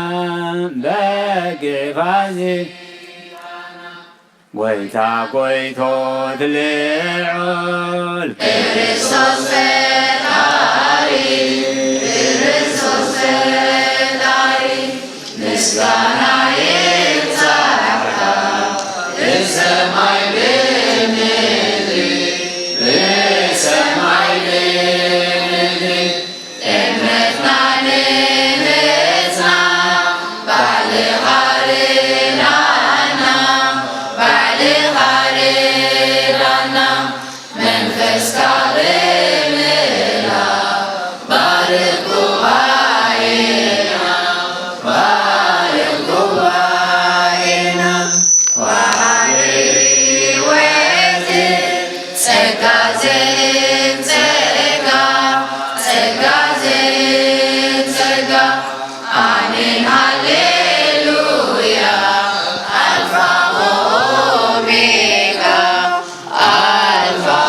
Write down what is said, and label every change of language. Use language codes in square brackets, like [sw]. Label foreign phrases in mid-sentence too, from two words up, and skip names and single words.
[ti] በጊዕ ፋሲካና ጎይታ ጎይቶት ልዑል ክርስቶስ ፈጣሪ ክርስቶስ ፈጣሪ ምስጋና ይብዛልካ በሰማይ በምድር በሰማይ በምድር እምነትና ንጽሕና ባዕልኻ ርዳእና ባዕልኻ ርዳእና መንፈስካ ብምልኣክ ባርክ ጉባኤና ባርክ ጉባኤና ወሃብ ሕይወት ጸጋ ዘንጸጋ ጸጋ ዘንጸጋ አሜን ሃሌሉያ [gez] አልፋ ወኦሜጋ [ti] አልፋ